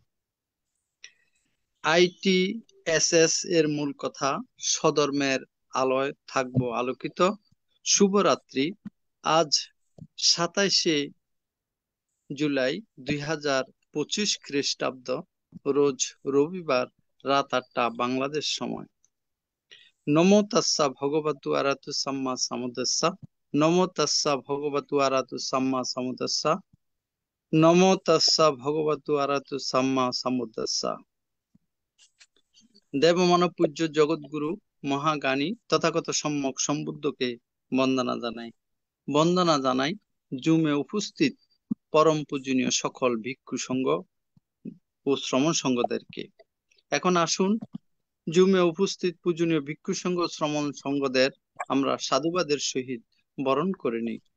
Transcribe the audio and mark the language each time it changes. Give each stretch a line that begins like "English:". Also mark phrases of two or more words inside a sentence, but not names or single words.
Bangla: আইটিএসএস এর মূল কথা, স্বধর্মের আলোয় থাকবো আলোকিত। শুভরাত্রি। আজ 27শে জুলাই 2025 খ্রিস্টাব্দ, রোজ রবিবার, রাত 8টা বাংলাদেশ সময়।
Pali: নমো তাস্সা ভগবতু আরাতু সাম্মা সাম্বুদ্দাস্সা। নমো তাস্সা ভগবতু আরাতু সাম্মা সাম্বুদ্দাস্সা। নমো তাস্সা ভগবতু আরাতু সাম্মা সাম্বুদ্দাস্সা।
Bangla: দেবমানব পূজ্য জগৎগুরু মহাজ্ঞানী তথাগত সম্যক সম্বুদ্ধকে বন্দনা জানাই। বন্দনা জানাই জুমে উপস্থিত পরম পূজনীয় সকল ভিক্ষু সংঘ ও শ্রমণ সংঘদেরকে। এখন আসুন জুমে উপস্থিত পূজনীয় ভিক্ষু সংঘ শ্রমণ সংঘদের আমরা সাধুবাদের সহিত বরণ করে নিই।